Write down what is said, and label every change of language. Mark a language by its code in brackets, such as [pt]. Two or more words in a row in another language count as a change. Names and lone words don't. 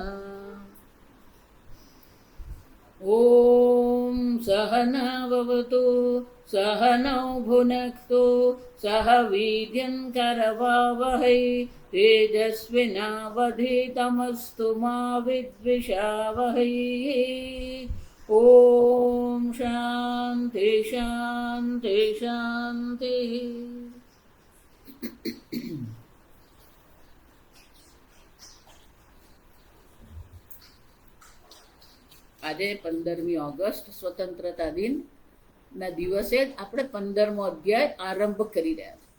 [sa] ॐ सहना भवतु सहनौ भुनक्तु सह वीर्यं करवावहै तेजस्विनावधीतमस्तु मा विद्विषावहै। ॐ शान्ति शान्ति शान्तिः। [gu] આજે 15મી ઓગસ્ટ સ્વતંત્રતા દિનના દિવસે જ આપણે 15મો અધ્યાય આરંભ કરી રહ્યા છીએ.